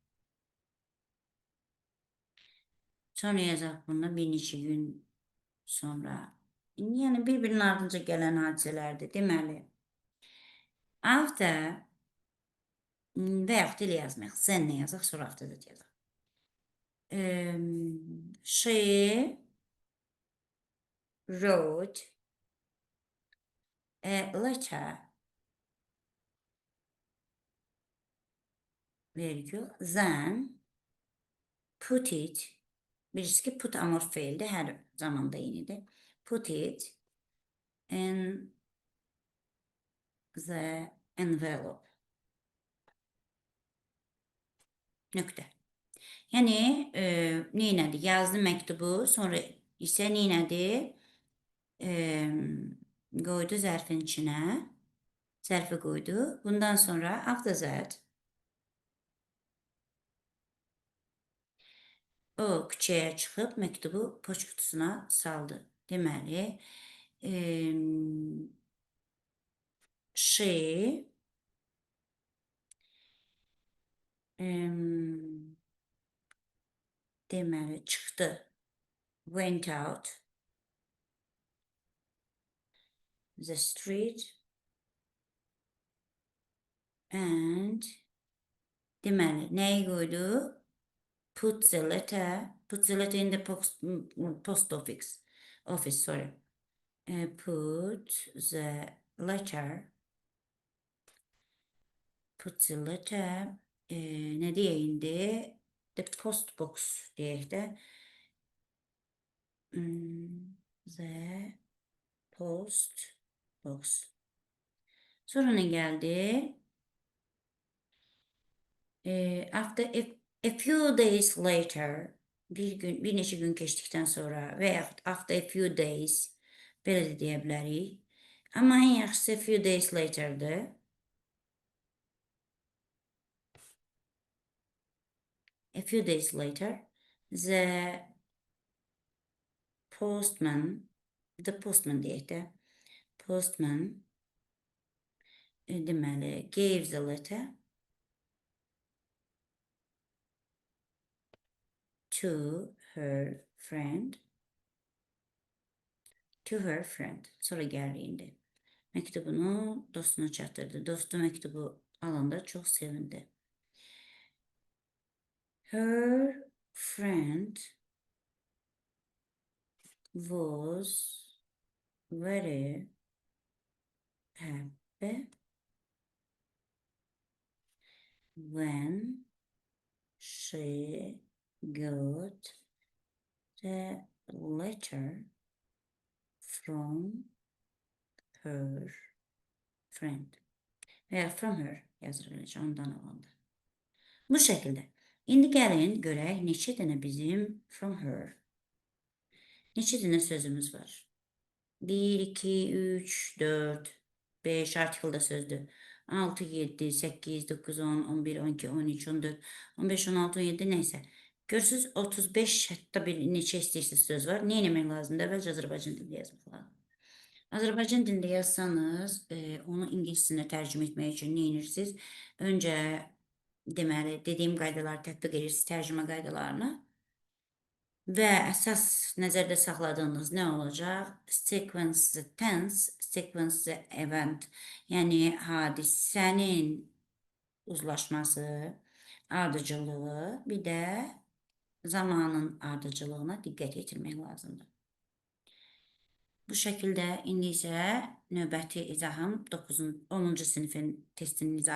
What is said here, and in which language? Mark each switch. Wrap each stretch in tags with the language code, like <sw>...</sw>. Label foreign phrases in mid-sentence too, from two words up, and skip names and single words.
<az>Sonra yazaq bundan bir neçə gün sonra. Yəni, bir-birinin ardınca gələn hadisələrdir. Deməli, after və yaxud ilə yazmayaq. Zenlə yazaq, sonra after da yazaq.</az> <en>She wrote a letter, virgül, then put it,</en> <az>birisi ki put amor fiildir, hər zamanda eynidir.</az> <en>Put it in the envelope.</en> <az>Nöqtə. Yəni, neynədir? Yazdı məktubu, sonra isə neynədir? Qoydu zərfin içinə. Zərfi qoydu. Bundan sonra</az> <en>after that</en> <az>o küçəyə çıxıb məktubu poçt qutusuna saldı. Deməli, she deməli çıxdı.</az> <en>Went out the street and deməli nəyi qoydu? Put the letter in the post office, sorry. Put the letter</en> <az>nə deyək indi?</az> <en>The post box</en> <az>deyək də.</az> <en>The post box.</en> <az>Sonra ne geldi?</az> <en>After a few days later,</en> <az>bir neçə gün keçdikdən sonra və yaxud</az> <en>after a few days</en> <az>belə də deyə bilərik. Amma ən yaxşısı</az> <en>a few days later'dır. A few days later, the postman</en> <az>deyək də,</az> <en>postman deməli gave the letter to her friend.</en> <az>Sonra gəldi. Məktubunu dostuna çatdırdı. Dostu məktubu alanda çox sevindi.</az> <en>Her friend was very happy when she got the letter from her friend.</en> <az>Veya</az> <en>from her</en> <az>yazılır, ondan alındı. Bu şəkildə. İndi gəlin görək neçə dənə bizim</az> <en>from her.</en> <az>Neçə dənə sözümüz var? 1, 2, 3, 4, 5 artikelda sözdür. 6, 7, 8, 9, 10, 11, 12, 13, 14, 15, 16, 17 neysə. Görürsünüz 35 hətta bir neçə istəyirsiniz söz var. Nə etmək lazımdır? Əvvəlcə Azərbaycan dilində yazmaq lazım. Azərbaycan dilində yazsanız, onu ingiliscə tərcümə etmək üçün nə edirsiniz? Öncə deməli dediyim qaydaları tətbiq edirsiniz, tərcümə qaydalarını. Və əsas nəzərdə saxladığınız nə olacaq?</az> <en>Sequence the tense, sequence the event.</en> <az>Yəni hadisənin uzlaşması, ardıcıllığı, bir də zamanın ardıcıllığına diqqət yetirmək lazımdır. Bu şəkildə indi isə növbəti izahım 10-cu sinifin testinin izahıdır.</az>